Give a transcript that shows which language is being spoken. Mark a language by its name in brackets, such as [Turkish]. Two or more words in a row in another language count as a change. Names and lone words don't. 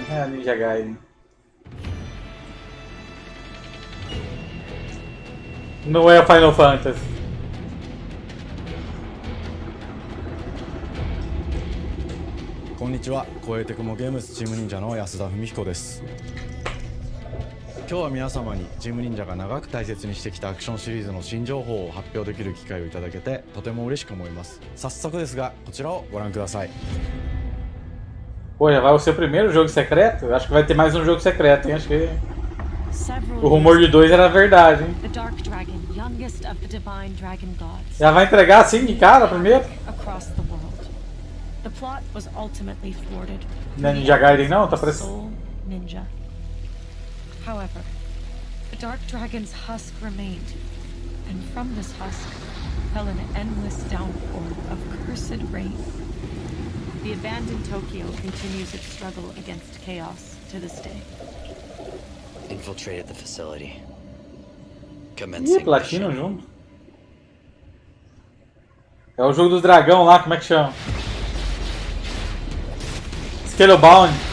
[Portuguese] É o Ninja Gaiden. Não é Final Fantasy. [Japanese] Konnichiwa, 超えてくもゲームスチーム忍者の安田文彦です。今日は皆様にチーム忍者が長く大切にしてきたアクションシリーズの新情報を発表できる機会をいただけてとても嬉しく思います。早速ですがこちらをご覧ください。 [Portuguese] Pô, já vai ser o primeiro jogo secreto? Eu acho que vai ter mais um jogo secreto, hein? Acho que o rumor de 2 era verdade, hein? Já vai entregar assim de cara primeiro? Não é Ninja Gaiden não? Tá parecendo... [English] However, the Dark Dragon's husk remained, and from this husk fell an endless downpour of cursed rain. The abandoned Tokyo continues its struggle against chaos to this day. Infiltrated the facility. Ih, Commencing Platino mission. [Portuguese] junto. É o jogo do dragão lá, como é que chama? Scalebound.